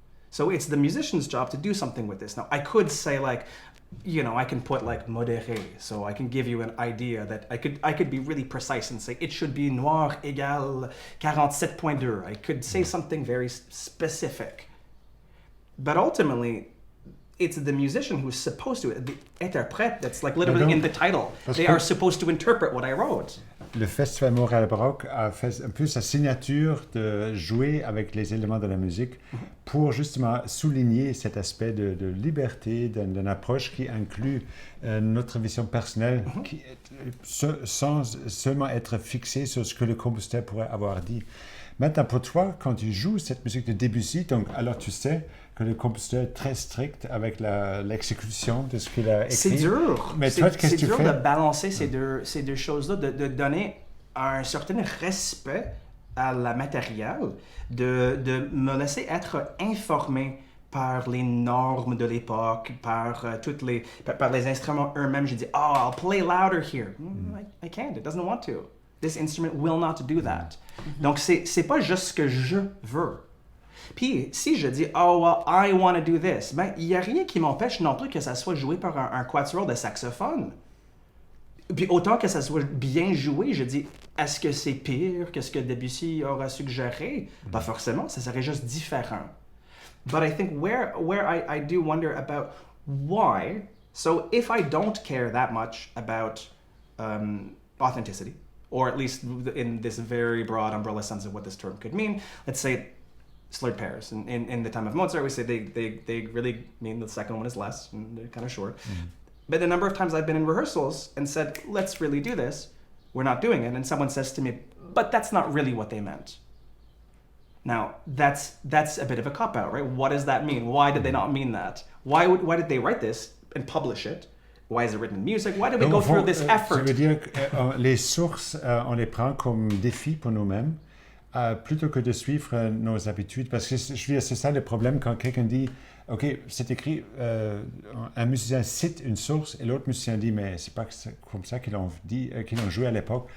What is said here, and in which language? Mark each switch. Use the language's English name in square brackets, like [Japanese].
[English] So it's the musician's job to do something with this. Now, I could say I can put modéré, so I can give you an idea that I could be really precise and say it should be [French] noir égale 47.2. [English] I could say something very specific. But ultimately, it's the musician who's supposed to, the interprète, that's literally in the title. They are supposed to interpret what I wrote. [French] Le Festival Montréal Baroque a fait un peu sa signature de jouer avec les éléments de la musique pour justement souligner cet aspect de liberté, d'une approche qui inclut notre vision personnelle, sans seulement être fixé sur ce que le compositeur pourrait avoir dit. Maintenant, pour toi, quand tu joues cette musique de Debussy, alors tu sais que le compositeur est très strict avec l'exécution de ce qu'il a écrit. C'est dur. Mais toi, qu'est-ce que tu fais? C'est dur de balancer ces deux choses-là, de donner un certain respect à la matériel, de me laisser être informé par les normes de l'époque, par les instruments eux-mêmes. Je dis, [English] I'll play louder here. I can't. It doesn't want to. This instrument will not do that. [French] Donc, c'est pas juste ce que je veux. Puis, si je dis, [English] I want to do this, [French] il n'y a rien qui m'empêche non plus que ça soit joué par un quatuor de saxophone. Puis, autant que ça soit bien joué, je dis, est-ce que c'est pire que ce que Debussy aura suggéré? Pas forcément, ça serait juste différent. [English] But I think where I do wonder about why, so if I don't care that much about authenticity, or at least in this very broad umbrella sense of what this term could mean, let's say slurred pairs. In the time of Mozart, we say they really mean the second one is less, and they're kind of short. But the number of times I've been in rehearsals and said, let's really do this, we're not doing it, and someone says to me, but that's not really what they meant. Now, that's a bit of a cop-out, right? What does that mean? Why did they not mean that? Why did they write this and publish it? Why is it written in music? Why did we go through this effort? [French] Ça veut dire que les sources, on les prend comme défi pour nous-mêmes, plutôt que de suivre nos habitudes. Parce que je veux dire, c'est ça le problème quand quelqu'un dit OK, c'est écrit, un musicien cite une source et l'autre musicien dit, mais c'est pas comme ça qu'ils l'ont dit, qu'ils l'ont joué à l'époque.